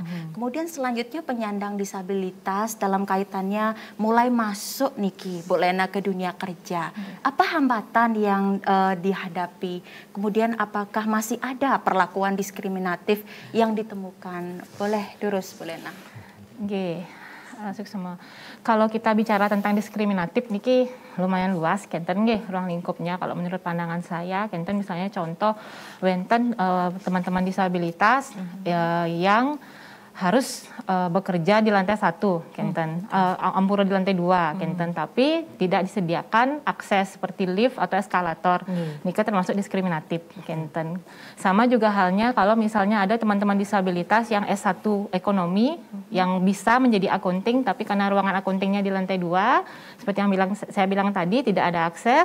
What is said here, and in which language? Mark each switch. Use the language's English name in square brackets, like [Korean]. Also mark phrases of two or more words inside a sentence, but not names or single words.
[Indonesian] Kemudian selanjutnya penyandang disabilitas dalam kaitannya mulai masuk Niki, Bu Lena ke dunia kerja. Apa hambatan yang dihadapi? Kemudian apakah masih ada perlakuan diskriminatif yang ditemukan? Boleh durus Bu Lena. Oke. Semua. Kalau kita bicara tentang diskriminatif niki lumayan luas [Balinese] kenten nggih [Indonesian] ruang lingkupnya. Kalau menurut pandangan saya kenten misalnya contoh wenten teman-teman disabilitas yang harus bekerja di lantai 1 [Balinese] kenten, ampura [Indonesian] di lantai 2 kenten, tapi tidak disediakan akses seperti lift atau eskalator. Nika termasuk diskriminatif kenten. Sama juga halnya kalau misalnya ada teman-teman disabilitas yang S1 ekonomi yang bisa menjadi akunting tapi karena ruangan akuntingnya di lantai 2 seperti yang saya bilang tadi tidak ada akses.